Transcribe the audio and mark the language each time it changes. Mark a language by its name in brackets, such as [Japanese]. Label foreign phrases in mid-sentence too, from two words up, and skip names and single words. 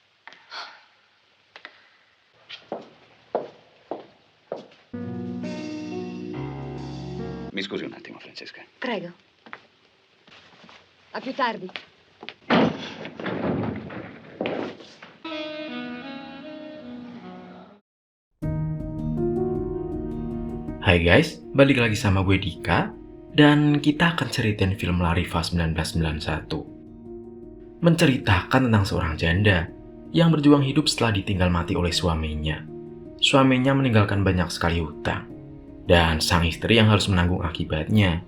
[Italian] Mi scusi un attimo, Francesca. Prego. A più tardi. [Indonesian] Hai guys, balik lagi sama gue Dika, dan kita akan ceritain film Larifa 1991. Menceritakan tentang seorang janda yang berjuang hidup setelah ditinggal mati oleh suaminya. Suaminya meninggalkan banyak sekali hutang, dan sang istri yang harus menanggung akibatnya.